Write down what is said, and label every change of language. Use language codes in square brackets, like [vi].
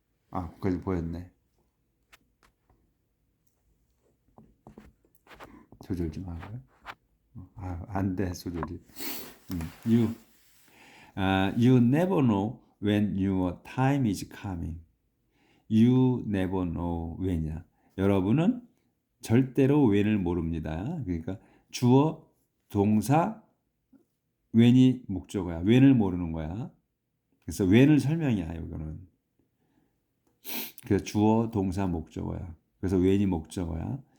[ko] 거기까지 보였네. 조절 좀 하고요. 안 돼, 조절이. [en] You never know when your time is coming. You never know when이야. [ko] 여러분은 절대로 when을 모릅니다. 그러니까 주어, 동사, when이 목적어야. when을 모르는 거야. 그래서 when을 설명이야, 이거는. 그래서 주어, 동사, 목적어야. 그래서 when이 목적어야.